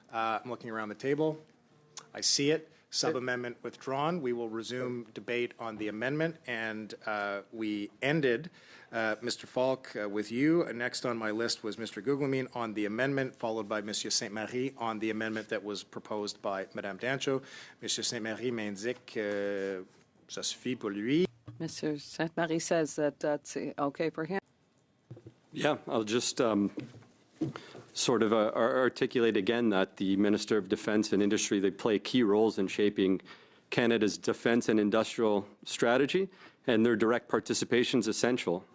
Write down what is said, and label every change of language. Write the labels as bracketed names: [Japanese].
[English] I'm looking around the table. I see it. Sub-amendment withdrawn. We will resume debate on the amendment, and we ended, Mr. Falk, with you. Next on my list was Mr. Gugelmin on the amendment, followed by Monsieur Sainte-Marie on the amendment that was proposed by Madame Dancho. [French] Monsieur Sainte-Marie m'indique ça suffit pour lui. [English] Mr. Sainte-Marie says that that's okay for him. Yeah, I'll just sort of articulate again that the Minister of Defence and Industry, they play key roles in shaping Canada's defence and industrial strategy, and their direct participation is essential.